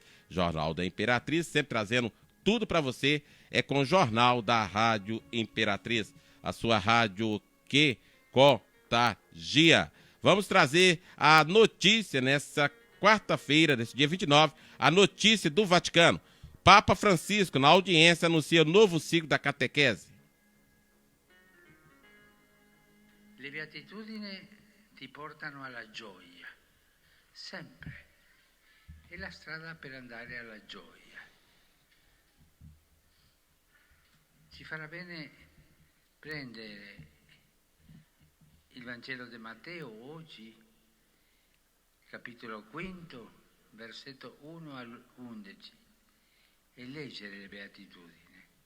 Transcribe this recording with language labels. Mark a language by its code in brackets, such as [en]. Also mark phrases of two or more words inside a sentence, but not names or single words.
[pt] Jornal da Imperatriz, sempre trazendo tudo para você, é com o Jornal da Rádio Imperatriz, a sua rádio que contagia. Vamos trazer a notícia nessa quarta-feira, desse dia 29, a notícia do Vaticano. Papa Francisco, na audiência, anuncia o novo ciclo da catequese. [it] Le beatitudini ti portano alla gioia, sempre. È la strada per andare alla gioia. Ci farà bene prendere il Vangelo di Matteo oggi, capitolo 5, versetto 1 al 11, e leggere le beatitudini.